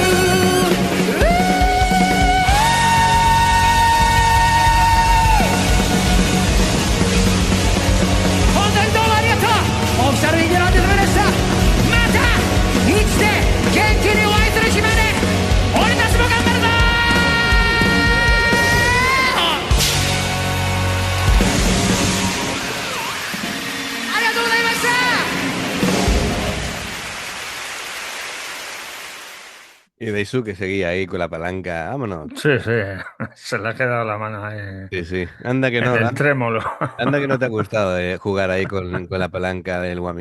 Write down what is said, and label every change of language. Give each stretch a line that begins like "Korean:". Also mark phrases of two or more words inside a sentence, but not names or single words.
Japanese: 本当にどうもありがとうオフィシャルインディランドでしたまたいつで元気にお会いする日まで俺たちも頑張るぞありがとうございました
Spanish: Y Daisuke seguía ahí con la palanca. Vámonos. Sí, sí, se le ha quedado la mano ahí Sí, sí. Anda que en no, el trémolo. anda que no te ha gustado jugar ahí con la palanca del Wami.